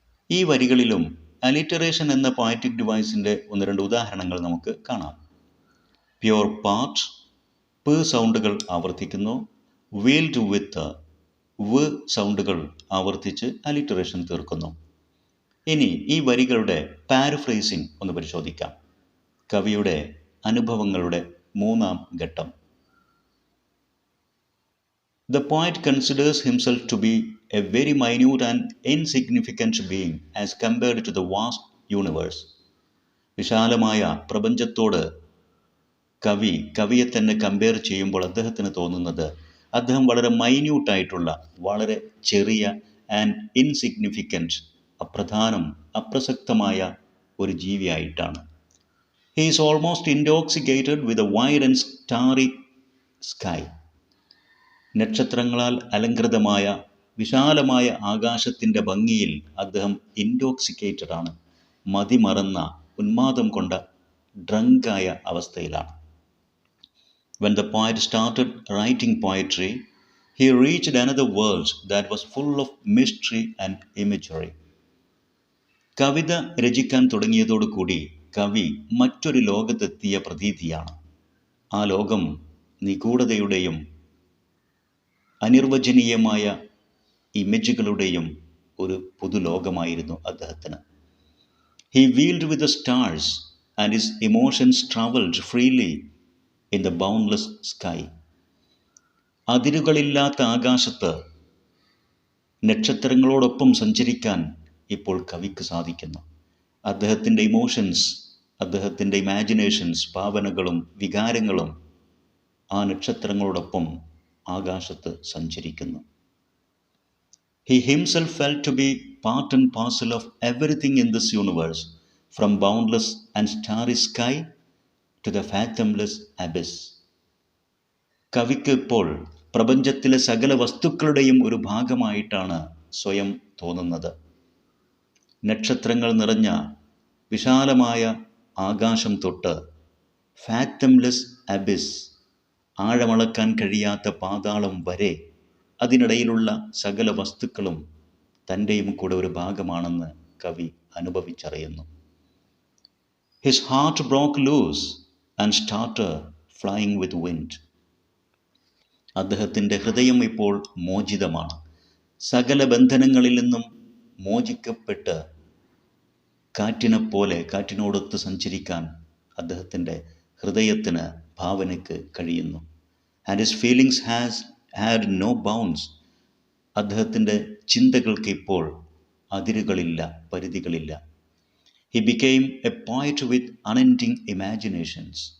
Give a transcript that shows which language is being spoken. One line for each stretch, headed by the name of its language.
Malayalam: ഈ വരികളിലും അലിറ്ററേഷൻ എന്ന പോയറ്റിക് ഡിവൈസിൻ്റെ 1-2 ഉദാഹരണങ്ങൾ നമുക്ക് കാണാം. പ്യൂർ പാർട്ട്, പ് സൗണ്ടുകൾ ആവർത്തിക്കുന്നു. വീൽഡ് വിത്ത്, വ് സൗണ്ടുകൾ ആവർത്തിച്ച് അലിറ്ററേഷൻ തീർക്കുന്നു. ഇനി ഈ വരികളുടെ പാരഫ്രേസിംഗ് ഒന്ന് പരിശോധിക്കാം. കവിയുടെ അനുഭവങ്ങളുടെ 3-ാം ഘട്ടം.
English: The poet considers himself to be a very minute and insignificant being as compared to the vast universe.
Malayalam: വിശാലമായ പ്രപഞ്ചത്തോട് കവിയെ തന്നെ കമ്പയർ ചെയ്യുമ്പോൾ അദ്ദേഹത്തിന് തോന്നുന്നത് അദ്ദേഹം വളരെ മൈന്യൂട്ടായിട്ടുള്ള, വളരെ ചെറിയ ആൻഡ് ഇൻസിഗ്നിഫിക്കൻറ്റ്, അപ്രധാനം, അപ്രസക്തമായ ഒരു ജീവിയായിട്ടാണ്.
English: He is almost intoxicated with a wide and starry sky.
Malayalam: നക്ഷത്രങ്ങളാൽ അലങ്കൃതമായ വിശാലമായ ആകാശത്തിൻ്റെ ഭംഗിയിൽ അദ്ദേഹം ഇൻടോക്സിക്കേറ്റഡ് ആണ്, മതിമറന്ന, ഉന്മാദം കൊണ്ട, ഡ്രങ്കായ അവസ്ഥയിലാണ്.
English: When the poet started writing poetry, he reached another world that was full of mystery and imagery.
Malayalam: കവിത രചിക്കാൻ തുടങ്ങിയതോടുകൂടി കവി മറ്റൊരു ലോകത്തെത്തിയ പ്രതീതിയാണ്. ആ ലോകം നിഗൂഢതയുടെയും അനിർവചനീയമായ ഇമേജുകളുടെയും ഒരു പുതുലോകമായിരുന്നു അദ്ദേഹത്തിന്.
English: He wheeled with the stars and his emotions traveled freely in the boundless sky.
Malayalam: അതിരുകളില്ലാത്ത ആകാശത്ത് നക്ഷത്രങ്ങളോടൊപ്പം സഞ്ചരിക്കാൻ ഇപ്പോൾ കവിക്ക് സാധിക്കുന്നു. അദ്ദേഹത്തിൻ്റെ ഇമോഷൻസ്, അദ്ദേഹത്തിൻ്റെ ഇമാജിനേഷൻസ്, ഭാവനകളും വികാരങ്ങളും ആ നക്ഷത്രങ്ങളോടൊപ്പം ആകാശത്ത് സഞ്ചരിക്കുന്നു.
English: He himself felt to be part and parcel of everything in this universe, from boundless and starry sky to the fathomless abyss.
Malayalam: കവിക്ക് ഇപ്പോൾ പ്രപഞ്ചത്തിലെ സകല വസ്തുക്കളുടെയും ഒരു ഭാഗമായിട്ടാണ് സ്വയം തോന്നുന്നത്. നക്ഷത്രങ്ങൾ നിറഞ്ഞ വിശാലമായ ആകാശം തൊട്ട് ഫാത്തംലെസ് അബിസ്, ആഴമളക്കാൻ കഴിയാത്ത പാതാളം വരെ, അതിനിടയിലുള്ള സകല വസ്തുക്കളും തൻ്റെയും കൂടെ ഒരു ഭാഗമാണെന്ന് കവി അനുഭവിച്ചറിയുന്നു.
English: His heart broke loose and started flying with wind.
Malayalam: അദ്ദേഹത്തിൻ്റെ ഹൃദയം ഇപ്പോൾ മോചിതമാണ്. സകല ബന്ധനങ്ങളിൽ നിന്നും മോചിക്കപ്പെട്ട് കാറ്റിനെപ്പോലെ കാറ്റിനോടൊത്ത് സഞ്ചരിക്കാൻ അദ്ദേഹത്തിൻ്റെ ഹൃദയത്തിന്, ഭാവനയ്ക്ക് കഴിയുന്നു.
English: And his feelings had no bounds.
Malayalam: അദ്ദേഹത്തിൻ്റെ ചിന്തകൾക്ക് ഇപ്പോൾ അതിരുകളില്ല, പരിധികളില്ല.
English: He became a poet with unending imaginations.